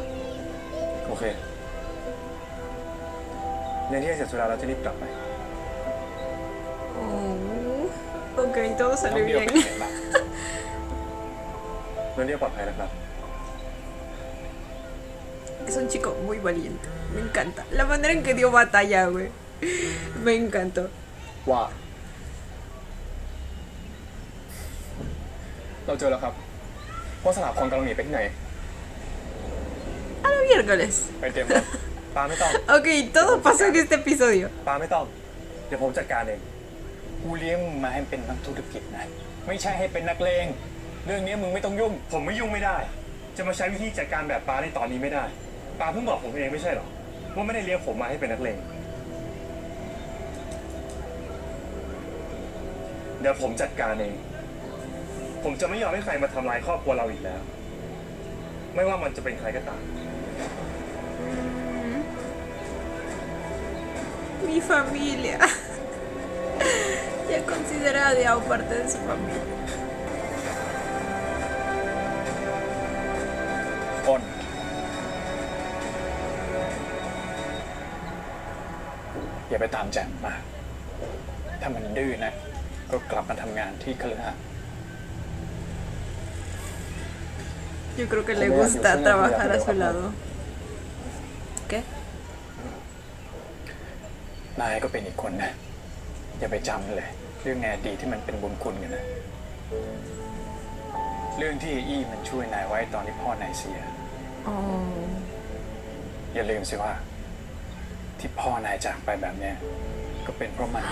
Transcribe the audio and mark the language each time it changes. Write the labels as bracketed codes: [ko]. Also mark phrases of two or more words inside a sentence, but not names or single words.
[th] โอเคเรียนที่เสร็จธุระเราจะรีบกลับไป [es] Oh, ok, todo [th] น้อ [es] salió [th] งเดียว [es] bien. [th] เป็นเสียงหลัก น้องเดียวปลอดภัยนะครับ [es] Es un chico muy valiente. Me encanta. La manera en que dio batalla, güey. Me encantó. [th] ว่า เราเจอแล้วครับว่าสลับพรกำลังหนีไปที่ไหน [es] A los miércoles. [th] ไปเตรียมรถ ป้าไม่ต้อง [es] Ok, todo pasó en este episodio. [th] ป้าไม่ต้อง เดี๋ยวผมจัดการเอง กูเลี้ยงมึงมาให้เป็นนักธุรกิจนะ ไม่ใช่ให้เป็นนักเลง เรื่องนี้มึงไม่ต้องยุ่ง ผมไม่ยุ่งไม่ได้ จะมาใช้วิธีจัดการแบบป้าในตอนนี้ไม่ได้ ป้าเพิ่งบอกผมเองไม่ใช่หรอ ว่าไม่ได้เลี้ยงผมมาให้เป็นนักเลง เดี๋ยวผมจัดการเอง ผมจะไม่ยอมให้ใครมาทำลายครอบครัวเราอีกแล้ว ไม่ว่ามันจะเป็นใครก็ตาม [es] Mi familia. Ya considera a Diao parte de su familia. [th] อ้นอย่าไปตามแจมมาก ถ้ามันดื้อนะ ก็กลับมาทำงานที่คฤหาสน์ [es] Yo creo que le gusta trabajar a su lado. ¿Qué? [th] นายก็เป็นอีกคนนะ อย่าไปจำเลย เรื่องในอดีตที่มันเป็นบุญคุณกันนะ เรื่องที่อี้มันช่วยนายไว้ตอนที่พ่อนายเสีย [es] Oh. [th] อย่าลืมสิว่า ที่พ่อนายจากไปแบบเนี้ยก็เป็นเพราะมัน